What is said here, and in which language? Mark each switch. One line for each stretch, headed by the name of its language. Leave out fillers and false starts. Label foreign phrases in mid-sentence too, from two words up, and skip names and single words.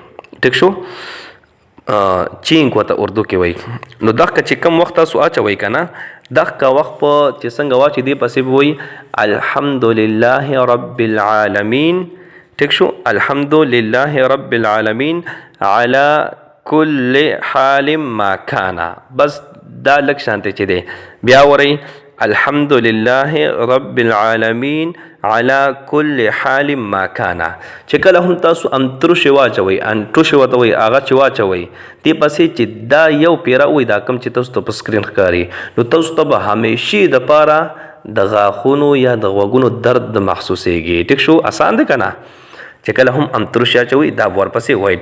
Pashto: ټیک شو. چینک ورته اردو کې وایي. نو دغه چې کم وخت تاسو اچوئ که نه، دغه وخت په چې څنګه واچي دې پسې به وایي
Arabic: الحمدلله رب العالمین.
Pashto: ټیک شو.
Arabic: الحمدلله رب العالمین على كل حال ما كان.
Pashto: بس دا لږ شانته چې دی بیا وایي
Arabic: الحمدلله رب العالمین على كل حال ما كان.
Pashto: چې کله هم تاسو امتروشي واچوئ، انټوشي ورته وایي، هغه چې واچوئ دې پسې چې دا یو پیره وایي دا کم چې تاسو ته په سکرین ښکاري، نو تاسو ته به همیشې دپاره د غاښونو یا د غوږونو درد محسوسیږي. ټیک شو. آسان دی که نه؟ چې کله هم امتروشي اچوئ دا ورپسې وایي.